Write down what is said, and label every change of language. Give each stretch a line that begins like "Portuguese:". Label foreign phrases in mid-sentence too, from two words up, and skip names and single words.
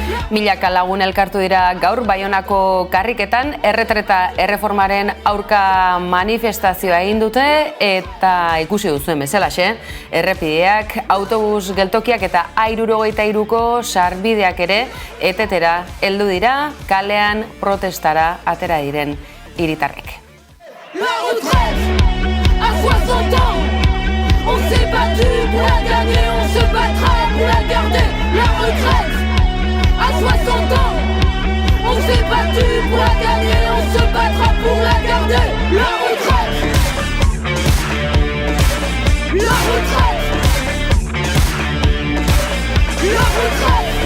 Basque: Milaka lagun elkartu dira gaur Baionako karriketan erretreta erreformaren aurka manifestazioa egin dute eta ikusi duzuen bezalaxe, errepideak, autobus geltokiak eta A73ko sarbideak ere etetera heldu dira, kalean protestara atera diren hiritarrek.
French: La retraite à 60 ans, on s'est battu pour la gagner, on se battra pour la garder. La retraite à 60 ans, on s'est battu pour la gagner, on se battra pour la garder. La retraite, la retraite, la retraite.